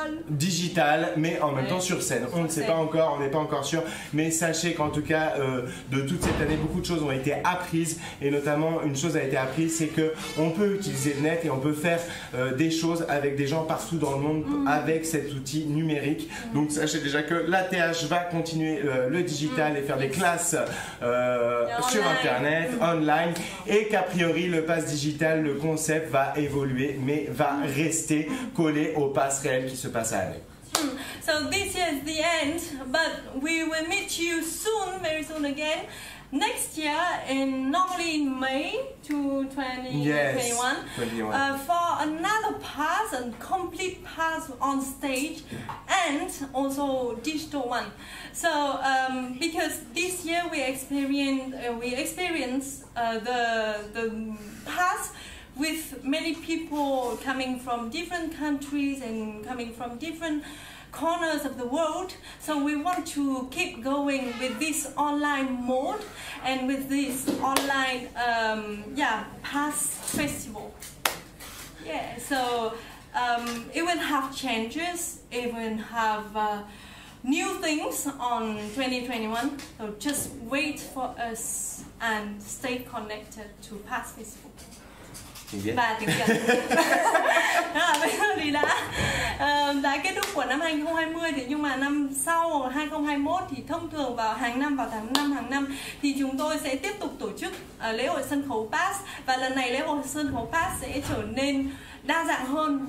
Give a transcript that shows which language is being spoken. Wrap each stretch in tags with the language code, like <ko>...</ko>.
<fr>Digital, mais en même temps sur scène. On ne sait pas encore, on n'est pas encore sûr, mais sachez qu'en tout cas, de toute cette année, beaucoup de choses ont été apprises, et notamment une chose a été apprise, c'est que on peut utiliser le net et on peut faire des choses avec des gens partout dans le monde avec cet outil numérique. Donc sachez déjà que l'ATH va continuer le digital et faire des classes sur internet, online, et qu'a priori le pass digital, le concept va évoluer, mais va rester collé au pass réel qui se passe à l'année.</fr> <en>So this is the end, but we will meet you soon, very soon again. Next year, normally in May 2021, for another pass, a complete pass on stage, and also digital one. So because this year we experienced the pass with many people coming from different countries and coming from different corners of the world, so we want to keep going with this online mode and with this online pass festival. Yeah, so it will have changes, it will have new things on 2021. So just wait for us and stay connected to Pass Festival.</en> <vi>Và tiếng Việt. Bây giờ thì đã kết thúc của năm 2020 thì nhưng mà năm sau 2021 thì thông thường vào hàng năm vào tháng 5 hàng năm thì chúng tôi sẽ tiếp tục tổ chức lễ hội sân khấu Pass, và lần này lễ hội sân khấu Pass sẽ trở nên đa dạng hơn.</vi>